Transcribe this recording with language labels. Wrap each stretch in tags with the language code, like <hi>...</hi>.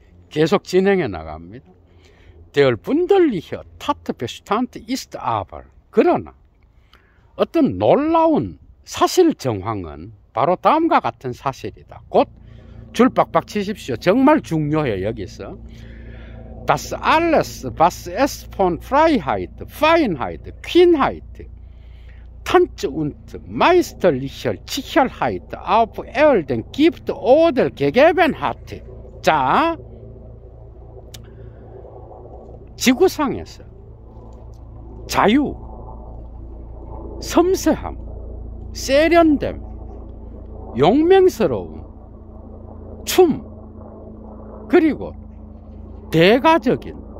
<ko>계속 진행해 나갑니다.</ko> <de>Der wunderliche Tatbestand ist aber,</de> <ko>그러나 어떤 놀라운 사실 정황은 바로 다음과 같은 사실이다. 곧 줄 빡빡 치십시오. 정말 중요해요.</ko> <de>여기서 Das alles, was es von Freiheit, Feinheit, Kühnheit, Tanz und meisterlicher Sicherheit auf Erden gibt oder gegeben hat. 자,</de> <ko>지구상에서 자유, 섬세함, 세련됨, 용맹스러움, 춤, 그리고 대가적인,</ko>